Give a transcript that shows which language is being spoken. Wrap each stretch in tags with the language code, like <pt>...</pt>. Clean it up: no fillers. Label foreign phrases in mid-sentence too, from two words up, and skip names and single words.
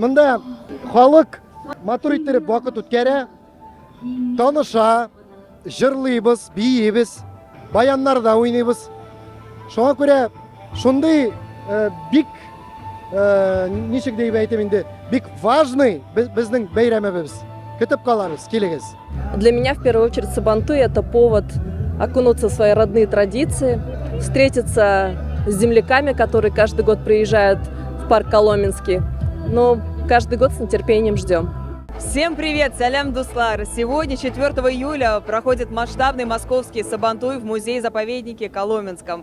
<tt>Монда халык мотор иттереп вакыт үткәрә, таныша, җырлыйбыз, биебез, баяннарда уйныйбыз. Шуңа күрә шундый бик ничек дип әйтәм инде, бик важный безнең бәйрәмебез. Көтеп калабыз, килегез.</tt> <ru>Для меня в первую очередь Сабантуй – это повод окунуться в свои родные традиции, встретиться с земляками, которые каждый год приезжают в парк Коломенский. Но каждый год с нетерпением ждем. Всем привет,</ru> <tt>салям дуслар!</tt> <ru>Сегодня, 4 июля, проходит масштабный московский Сабантуй в музее-заповеднике Коломенском.</ru>